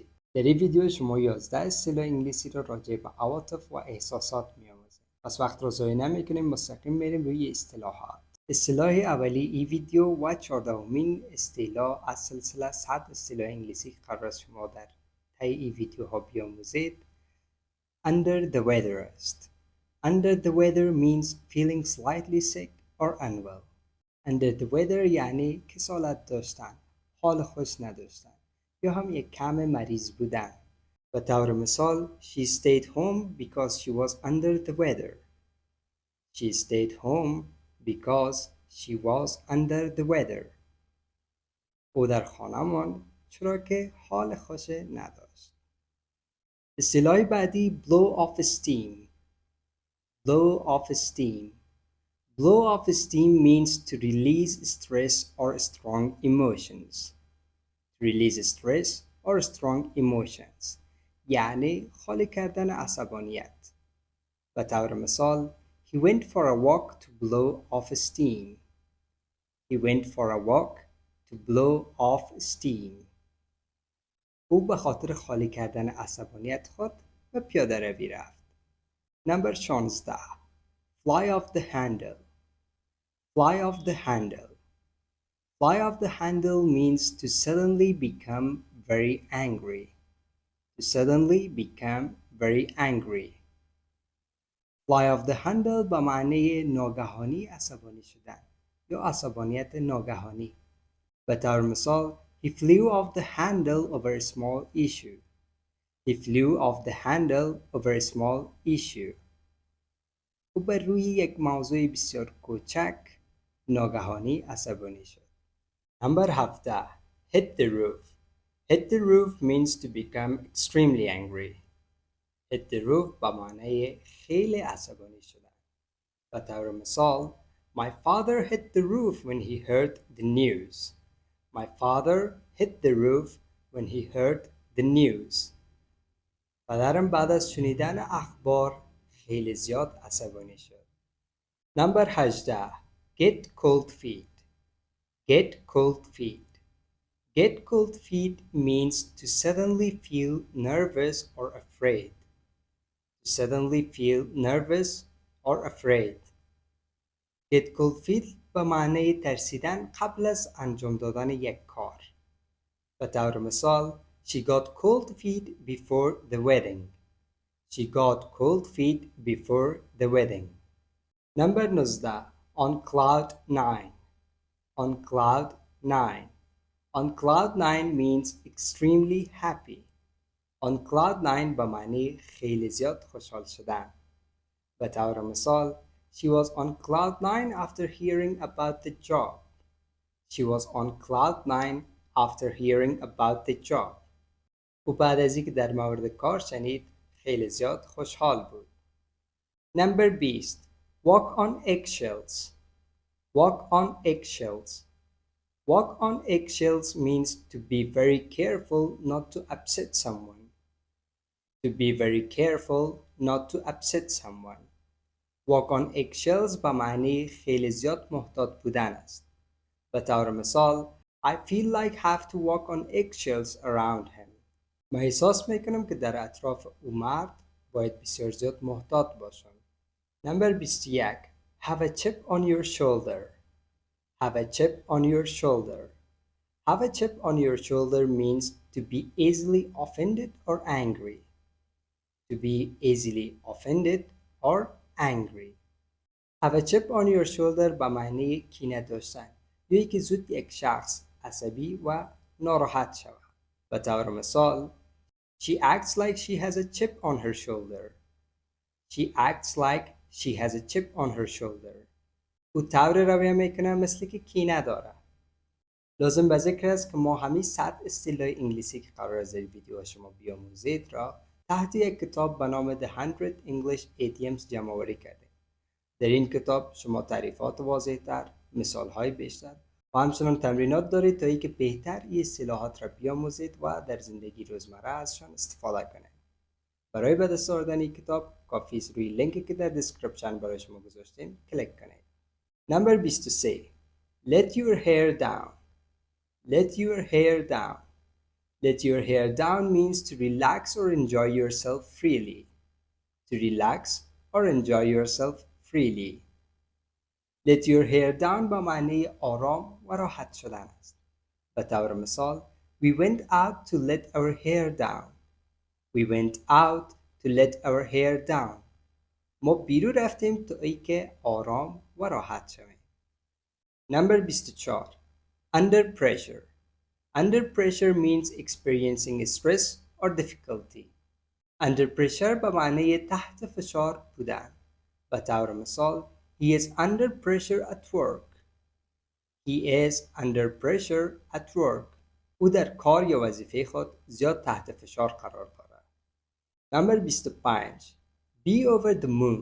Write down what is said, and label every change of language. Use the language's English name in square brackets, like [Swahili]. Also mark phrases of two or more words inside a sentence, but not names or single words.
[Persian] در این ویدیو شما 11 اصطلاح انگلیسی رو راجع به عواطف و احساسات می‌آموزیم. پس وقت رو ضایع نمی‌کنیم، مستقیم میریم روی اصطلاحات. اصطلاح اولی این ویدیو و 14مین اصطلاح از سلسله 100 اصطلاح انگلیسی که قرار است شما در طی این ویدیوها بیاموزید [English] under the weather [Persian] است. [English] Under the weather means feeling slightly sick or unwell. Under the weather [Persian] یعنی کسالت داشتن، حال خوش نداشتن یا هم یک کم مریض بودن. به طور مثال [English] She stayed home because she was under the weather. She stayed home because she was under the weather. [Persian] او در خانه ماند چرا که حال خوش نداشت. اصطلاح بعدی [English] blow off steam. Blow off steam. Blow off steam means to release stress or strong emotions. Release stress or strong emotions. [Persian] یعنی خالی کردن عصبانیت. به طور مثال [English] He went for a walk to blow off steam. He went for a walk to blow off steam. [Persian] او به خاطر خالی کردن عصبانیت خود به پیاده روی رفت. [English] نمبر 16. Fly off the handle. Fly off the handle. Fly off the handle means to suddenly become very angry. To suddenly become very angry. Fly off the handle [Persian] به معنی ناگهانی عصبانی شدن یا عصبانیت ناگهانی. به طور مثال [English] He flew off the handle over a small issue. He flew off the handle over a small issue. [Persian] او بر روی یک موضوع بسیار کوچک ناگهانی عصبانی شد. [English] Number 17. Hit the roof. Hit the roof means to become extremely angry. Hit the roof [Persian] به معنی خیلی عصبانی شدن. به طور مثال [English] My father hit the roof when he heard the news. My father hit the roof when he heard the news. [Persian] پدرم بعد از شنیدن اخبار خیلی زیاد عصبانی شد. [English] Number 18. Get cold feet. Get cold feet. Get cold feet means to suddenly feel nervous or afraid. To suddenly feel nervous or afraid. Get cold feet [Persian] به معنی ترسیدن قبل از انجام دادن یک کار. به طور مثال [English] She got cold feet before the wedding. She got cold feet before the wedding. Number 19. On cloud 9. On cloud 9. On cloud 9 means extremely happy. On cloud 9 [Persian] به معنی خیلی زیاد خوشحال شدن. به طور مثال [English] She was on cloud 9 after hearing about the job. She was on cloud 9 after hearing about the job. [Persian] او بعد از اینکه در مورد کار شنید خیلی زیاد خوشحال بود. [English] Number 20. Walk on eggshells. Walk on eggshells. Walk on eggshells means to be very careful not to upset someone. To be very careful not to upset someone. Walk on eggshells [Persian] به معنی خیلی زیاد محتاط بودن است. به طور مثال [English] I feel like I have to walk on eggshells around him. [Persian] من احساس میکنم که در اطراف او مرد باید بسیار زیاد محتاط باشم. [English] Number 21. Have a chip on your shoulder. Have a chip on your shoulder. Have a chip on your shoulder means to be easily offended or angry. To be easily offended or angry. Have a chip on your shoulder [Persian] به معنی کینه داشتن یا اینکه زود یک شخص عصبی و ناراحت شود. به طور مثال [English] She acts like she has a chip on her shoulder. She acts like she has a chip on her shoulder. [Persian] او طور رویه میکنه مثل که کینه داره. لازم به ذکر است که ما همین 100 اصطلاح انگلیسی که قرار است در ویدیو شما بیاموزید را تحت یک کتاب به نام The 100 English Idioms جمع آوری کردیم. در این کتاب شما تعریفات واضح‌تر، مثال‌های بیشتر و همچنان تمرینات دارید تا اینکه بهتر این اصطلاحات را بیاموزید و در زندگی روزمره ازشان استفاده کنید. برای به دست آوردن این کتاب کافی است روی لینکی که در دیسکریپشن برای شما گذاشتیم کلیک کنید. [English] Number 23. Let your hair down. Let your hair down. Let your hair down means to relax or enjoy yourself freely. To relax or enjoy yourself freely. Let your hair down [Persian] با معنی آرام و راحت شدن است. به طور مثال [English] We went out to let our hair down. We went out to let our hair down. [Persian] ما بیرون رفتیم تا اینکه آرام و راحت شویم. [English] Number 24. Under pressure. Under pressure means experiencing stress or difficulty. Under pressure [Persian] به معنی تحت فشار بودن. به طور مثال [English] He is under pressure at work. He is under pressure at work. [Persian] او در کار یا وظیفه خود زیاد تحت فشار قرار دارد. [English] Number 25. Be over the moon.